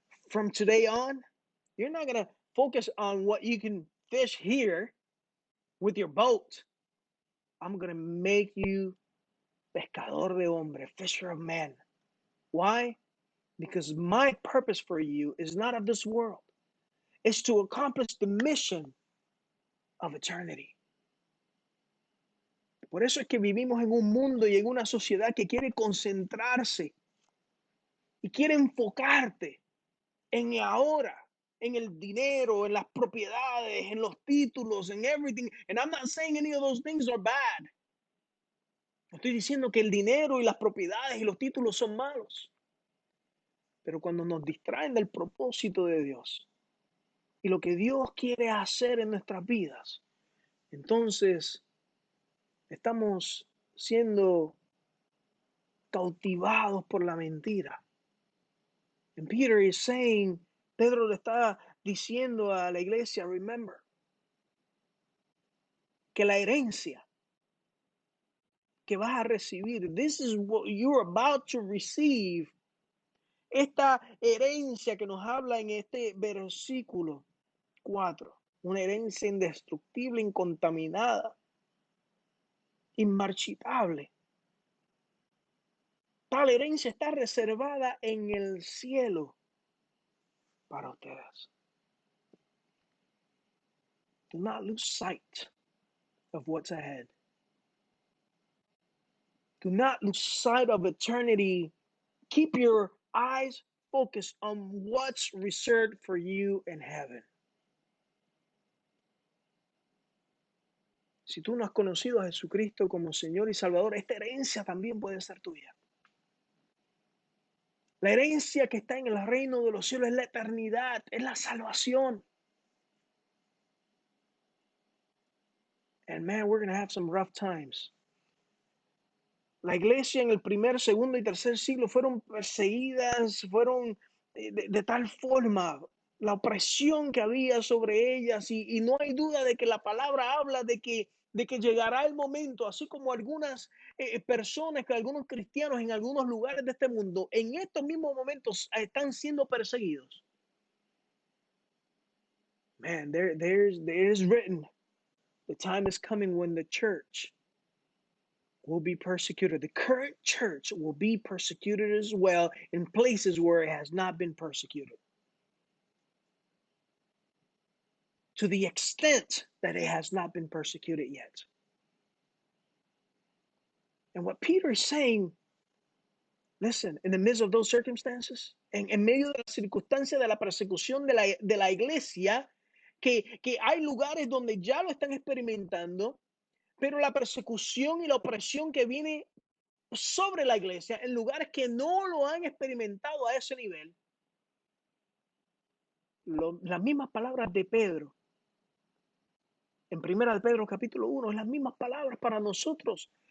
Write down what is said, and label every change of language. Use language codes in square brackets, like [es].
[en] From today on, you're not going to focus on what you can fish here with your boat. I'm going to make you [es] pescador de hombre, [en] fisher of men. Why? Because my purpose for you is not of this world. It's to accomplish the mission of eternity. [es] Por eso es que vivimos en un mundo y en una sociedad que quiere concentrarse y quiere enfocarte en ahora, en el dinero, en las propiedades, en los títulos, en everything. [en] And I'm not saying any of those things are bad. [es] No estoy diciendo que el dinero y las propiedades y los títulos son malos. Pero cuando nos distraen del propósito de Dios y lo que Dios quiere hacer en nuestras vidas, entonces estamos siendo cautivados por la mentira. [en] And Peter is saying, [es] Pedro le está diciendo a la iglesia, [en] remember, [es] que la herencia que vas a recibir, [en] this is what you're about to receive. [es] Esta herencia que nos habla en este versículo 4, una herencia indestructible, incontaminada, inmarchitable. Tal herencia está reservada en el cielo para ustedes. [en] Do not lose sight of what's ahead. Do not lose sight of eternity. Keep your eyes focused on what's reserved for you in heaven. [es] Si tú no has conocido a Jesucristo como Señor y Salvador, esta herencia también puede ser tuya. La herencia que está en el reino de los cielos es la eternidad, es la salvación. [en] And man, we're going to have some rough times. [es] La iglesia en el primer, segundo y tercer siglo fueron perseguidas, fueron de tal forma la opresión que había sobre ellas y no hay duda de que la palabra habla de que llegará el momento, así como algunas personas, que algunos cristianos en algunos lugares de este mundo, en estos mismos momentos están siendo perseguidos. [en] Man, there is written, the time is coming when the church will be persecuted. The current church will be persecuted as well in places where it has not been persecuted. To the extent that it has not been persecuted yet. And what Peter is saying, listen, in the midst of those circumstances, [es] en medio de la circunstancia de la persecución de la iglesia, que hay lugares donde ya lo están experimentando, pero la persecución y la opresión que viene sobre la iglesia en lugares que no lo han experimentado a ese nivel, las mismas palabras de Pedro en primera de Pedro capítulo 1, las mismas palabras para nosotros.